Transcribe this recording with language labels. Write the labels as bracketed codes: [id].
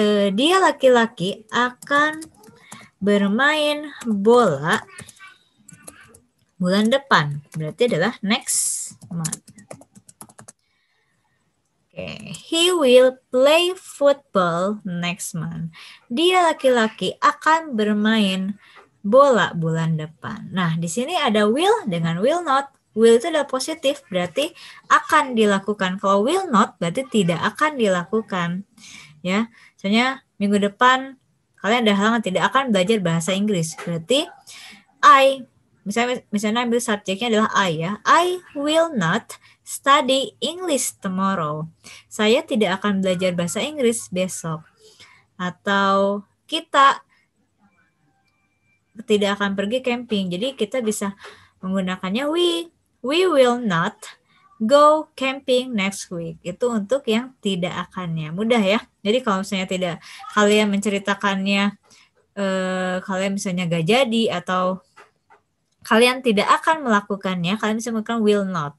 [id] Dia laki-laki akan bermain bola bulan depan. Berarti adalah next month. [en] He will play football next month. [id] Dia laki-laki akan bermain bola bulan depan. Nah, di sini ada will dengan will not. Will itu adalah positif, berarti akan dilakukan. Kalau will not, berarti tidak akan dilakukan. Ya, misalnya minggu depan kalian ada halangan, tidak akan belajar bahasa Inggris. Berarti misalnya ambil subjeknya adalah I, ya. [en] I will not study English tomorrow. [id] Saya tidak akan belajar bahasa Inggris besok. Atau kita tidak akan pergi camping. Jadi kita bisa menggunakannya [en] we will not go camping next week. [id] Itu untuk yang tidak akannya. Mudah, ya. Jadi kalau misalnya tidak kalian menceritakannya kalian misalnya gak jadi atau kalian tidak akan melakukannya, kalian bisa menggunakan will not.